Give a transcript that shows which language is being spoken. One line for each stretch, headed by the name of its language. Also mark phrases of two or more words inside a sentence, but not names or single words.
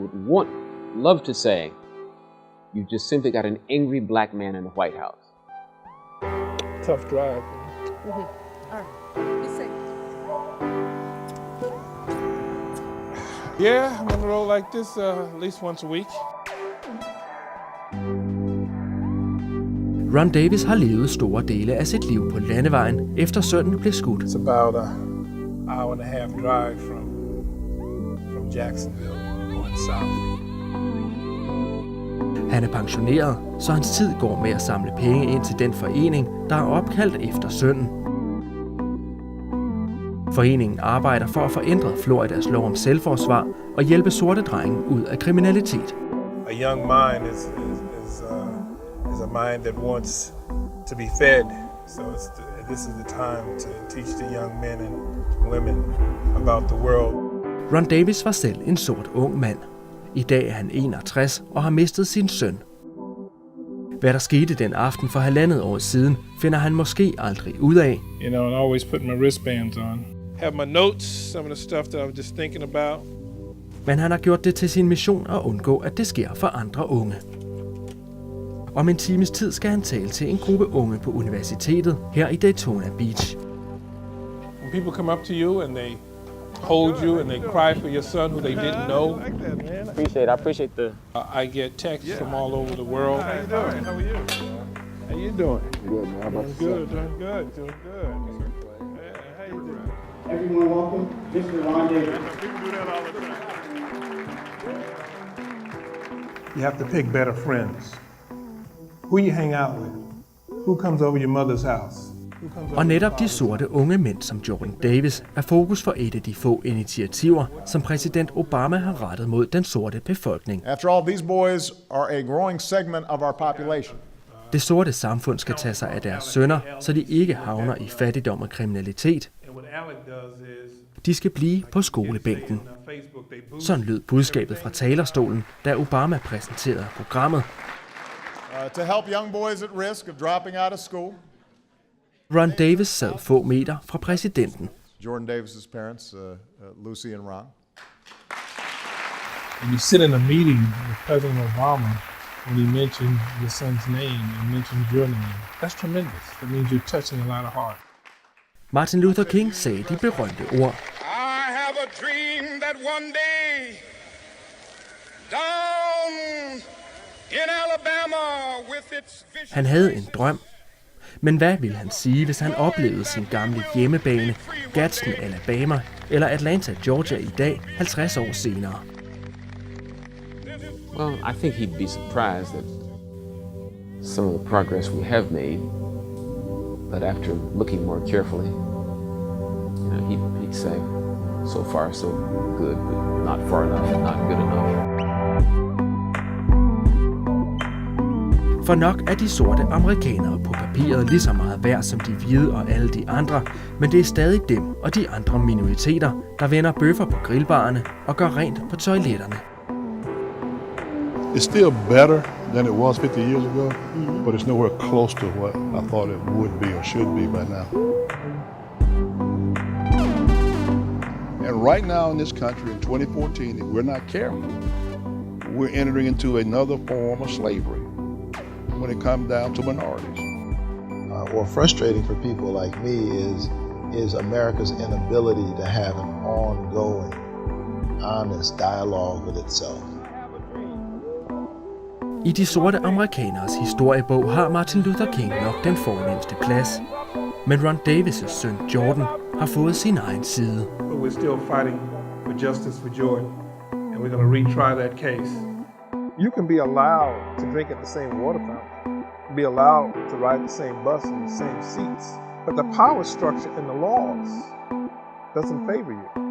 English: They would love to say You just simply got an angry black man in the White House. Tough drive. All right. Be safe. Yeah, I'm on the road like this at least once a week.
Danish: Ron Davis har levet store dele af sit liv på landevejen, efter sønnen blev skudt.
English: It's about an hour and a half drive from Jacksonville going south.
Danish: Han er pensioneret, så hans tid går med at samle penge ind til den forening, der er opkaldt efter sønnen. Foreningen arbejder for at få ændret Floridas lov om selvforsvar og hjælpe sorte drenge ud af kriminalitet.
English: A young mind is a mind that wants to be fed. So this is the time to teach the young men and women about the world.
Danish: Ron Davis var selv en sort ung mand. I dag er han 61 og har mistet sin søn. Hvad der skete den aften for 1,5 år siden, finder han måske aldrig ud af.
English: You know, and always put my wristbands on. Have my notes, some of the stuff that I was just thinking about.
Danish: Men han har gjort det til sin mission at undgå, at det sker for andre unge. Om en times tid skal han tale til en gruppe unge på universitetet her i Daytona Beach.
English: When people come up to you and they hold you and they cry for your son who they didn't know. I appreciate the... I get texts from all over the world. How you doing? How are you? How you doing? Good, man. How about Doing good. Yeah, how you doing? Everyone welcome, Mr. Ron Davis. You have to pick better friends. Who you hang out with? Who comes over your mother's house?
Danish: Og netop de sorte unge mænd som Jordan Davis er fokus for et af de få initiativer, som præsident Obama har rettet mod den sorte befolkning.
English: After all, these boys are a growing segment of our population.
Danish: Det sorte samfund skal tage sig af deres sønner, så de ikke havner i fattigdom og kriminalitet. De skal blive på skolebænken. Sådan lød budskabet fra talerstolen, da Obama præsenterede programmet.
English: To help young boys at risk of dropping out of school.
Danish: Ron Davis sad få meter fra præsidenten.
English: Jordan Davis's parents, Lucy and Ron. When you sit in a meeting with President Obama, when he mentioned your son's name and mentioned your name, that's tremendous. That means you're touching a lot of heart.
Danish: Martin Luther King sagde de berømte ord.
English: I have a dream that one day, down in Alabama with its vision.
Danish: Han havde en drøm. Men hvad ville han sige, hvis han oplevede sin gamle hjemmebane, Gadsden, Alabama eller Atlanta, Georgia i dag, 50 år senere?
English: Well, I think he'd be surprised at some of the progress we have made, but after looking more carefully, you know, he'd say, so far so good, but not far enough, not good enough.
Danish: For nok er de sorte amerikanere på papiret lige så meget værd som de hvide og alle de andre, men det er stadig dem og de andre minoriteter, der vender bøffer på grillbarerne og gør rent på toiletterne.
English: It's still better than it was 50 years ago, but it's nowhere close to what I thought it would be or should be by now. And right now in this country in 2014, if we're not careful, we're entering into another form of slavery when it comes down to minorities. Or frustrating for people like me is America's inability to have an ongoing, honest dialogue with itself.
Danish: I de sorte amerikaneres historiebog har Martin Luther King nok den fornemste plads. Men Ron Davis' søn Jordan har fået sin egen side.
English: But we're still fighting for justice for Jordan, and we're going to retry that case. You can be allowed to drink at the same water fountain, be allowed to ride the same bus in the same seats, but the power structure and the laws doesn't favor you.